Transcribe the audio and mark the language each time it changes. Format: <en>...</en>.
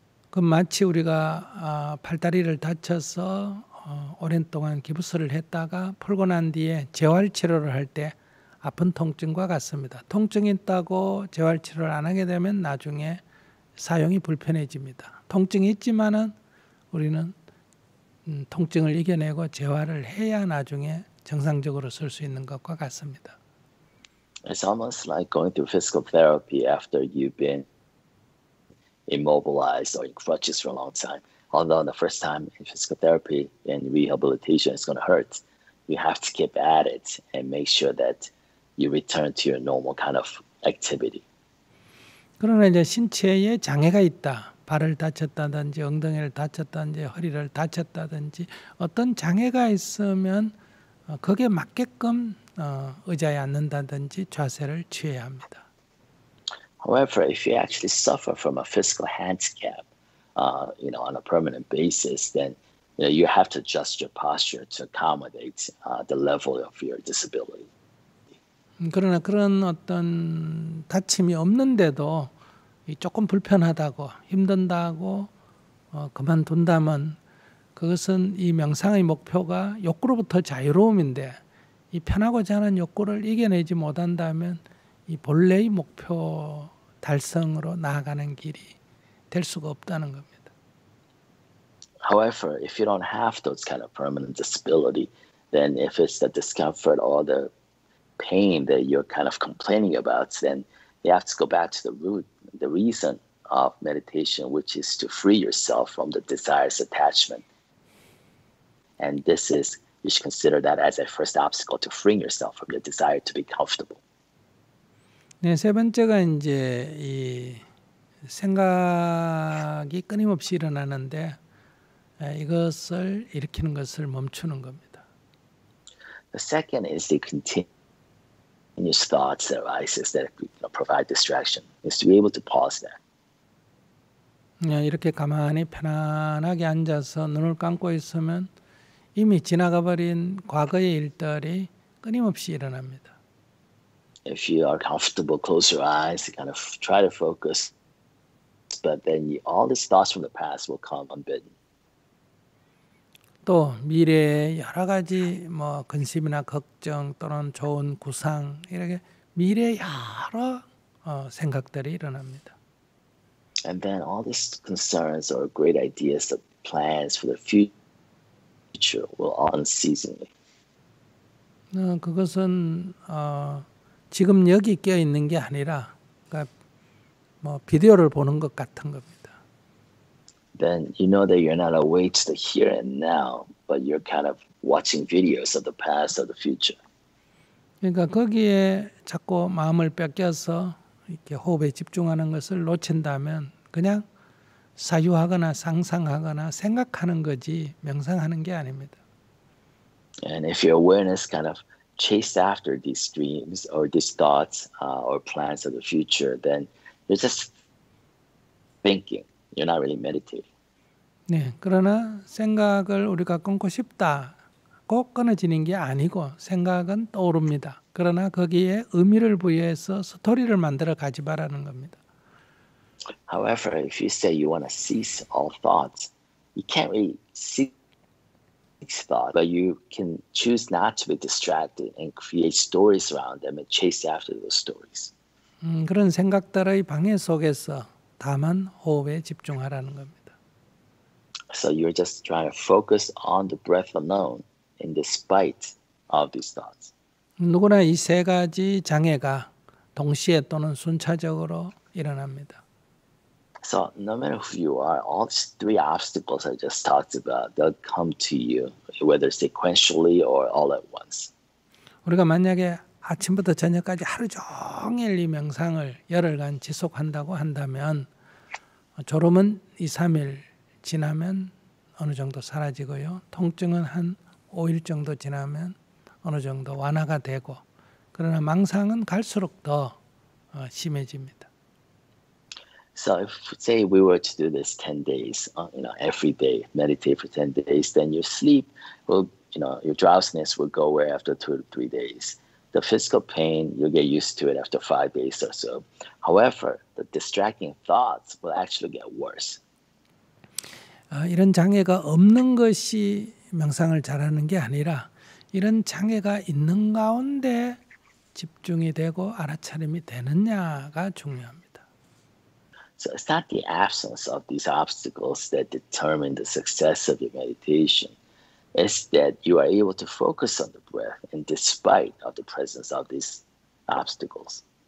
<ko>그 마치 우리가 팔다리를 다쳐서 오랜 동안 기부스를 했다가 풀고 난 뒤에 재활치료를 할 때 아픈 통증과 같습니다. 통증이 있다고 재활치료를 안 하게 되면 나중에 사용이 불편해집니다. 통증이 있지만은 우리는 통증을 이겨내고 재활을 해야 나중에 정상적으로 쓸 수 있는 것과 같습니다.</ko> <en>It's almost like going through physical therapy after you've been immobilized or in crutches for a long time. Although the first time in physical therapy and rehabilitation is going to hurt, you have to keep at it and make sure that you return to your normal kind of activity.</en> <ko>그러나 이제 신체에 장애가 있다. 발을 다쳤다든지 엉덩이를 다쳤다든지 허리를 다쳤다든지 어떤 장애가 있으면 거기에 맞게끔 의자에 앉는다든지 자세를 취해야 합니다.</ko> <en>However, if you actually suffer from a physical handicap, on a permanent basis, then you have to adjust your posture to accommodate the level of your disability.</en> <ko>그러나 그런 어떤 다침이 없는데도 조금 불편하다고 힘든다고 그만둔다면 그것은 이 명상의 목표가 욕구로부터 자유로움인데 이 편하고자 하는 욕구를 이겨내지 못한다면 이 본래의 목표 달성으로 나아가는 길이 될 수가 없다는 겁니다.</ko> <en>However, if you don't have those kind of permanent disability, then if it's the discomfort or the pain that you're kind of complaining about, then you have to go back to the root, the reason of meditation, which is to free yourself from the desires attachment. And this is, you should consider that as a first obstacle to freeing yourself from the desire to be comfortable.</en> <ko>네, 세 번째가 이제 이 생각이 끊임없이 일어나는데 이것을 일으키는 것을 멈추는 겁니다.</ko> <en>The second is the continuous thoughts that arises that provide distraction. Is to be able to pause that.</en> <ko>이렇게 가만히 편안하게 앉아서 눈을 감고 있으면 이미 지나가 버린 과거의 일들이 끊임없이 일어납니다.</ko> <en>If you are comfortable, close your eyes, kind of try to focus, but then all these thoughts from the past will come unbidden.</en> <ko>또 미래의 여러 가지 근심이나 걱정 또는 좋은 구상 이렇게 미래의 여러 생각들이 일어납니다.</ko> <en>And then all these concerns or great ideas, the plans for the future will all unceasingly.</en> <ko>그것은 지금 여기 끼어 있는 게 아니라 그러니까 비디오를 보는 것 같은 겁니다.</ko> <en>Then you know that you're not awake to the here and now, but you're kind of watching videos of the past or the future.</en> <ko>그러니까 거기에 자꾸 마음을 뺏겨서 이렇게 호흡에 집중하는 것을 놓친다면 그냥 사유하거나 상상하거나 생각하는 거지 명상하는 게 아닙니다.</ko> <en>And if your awareness kind of chased after these dreams or these thoughts or plans of the future, then you're just thinking. You're not really meditating.</en> <ko>네, 그러나 생각을 우리가 끊고 싶다. 꼭 끊어지는 게 아니고 생각은 떠오릅니다. 그러나 거기에 의미를 부여해서 스토리를 만들어 가지 말라는 겁니다.</ko> <en>However, if you say you want to cease all thoughts, you can't really cease thought, but you can choose not to be distracted and create stories around them and chase after those stories.</en> <ko>그런 생각들의 방해 속에서 다만 호흡에 집중하라는 겁니다.</ko> <en>So you're just trying to focus on the breath alone in despite of these thoughts.</en> <ko>누구나 이 세 가지 장애가 동시에 또는 순차적으로 일어납니다.</ko> <en>So no matter who you are, all these three obstacles I just talked about, they'll come to you, whether sequentially or all at once.</en> <ko>우리가 만약에 아침부터 저녁까지 하루 종일 이 명상을 열흘간 지속한다고 한다면 졸음은 2, 3일 지나면 어느 정도 사라지고요. 통증은 한 5일 정도 지나면 어느 정도 완화가 되고 그러나 망상은 갈수록 더 심해집니다.</ko> <en>So if say we were to do this 10 days, every day, meditate for 10 days, then your sleep will, your drowsiness will go away after 2 to 3 days. The physical pain, you'll get used to it after 5 days or so. However, the distracting thoughts will actually get worse.</en> <ko>이런 장애가 없는 것이 명상을 잘하는 게 아니라 이런 장애가 있는 가운데 집중이 되고 알아차림이 되느냐가 중요합니다.</ko> <en>So it's not the absence of these obstacles that determine the success of your meditation. It's that you are able to focus on the breath in despite of the presence of these obstacles.</en>